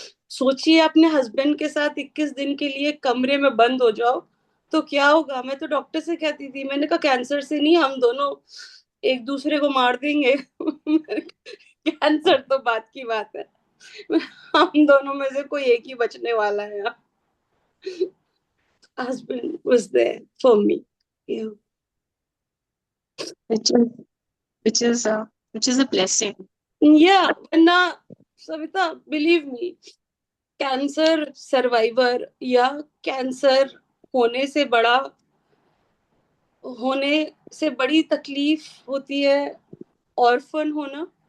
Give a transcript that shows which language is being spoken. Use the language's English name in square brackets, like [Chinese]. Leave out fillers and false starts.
[Hindi] सोचिए अपने हस्बैंड के साथ 21 दिन के लिए कमरे में बंद हो जाओ तो क्या होगा। मैं तो डॉक्टर से कहती थी, मैंने कहा कैंसर से नहीं, हम दोनों एक दूसरे को मार देंगे। कैंसर तो बात की बात है, हम दोनों में से कोई एक ही बचने वाला है। [English] Husband was there for me. Yeah. which is which is which is a blessing. [Hindi] Yeah, वरना Savita [English] believe me, [Hindi] cancer survivor या कैंसर होने से बड़ा होने से बड़ी तकलीफ होती है ऑर्फन होना,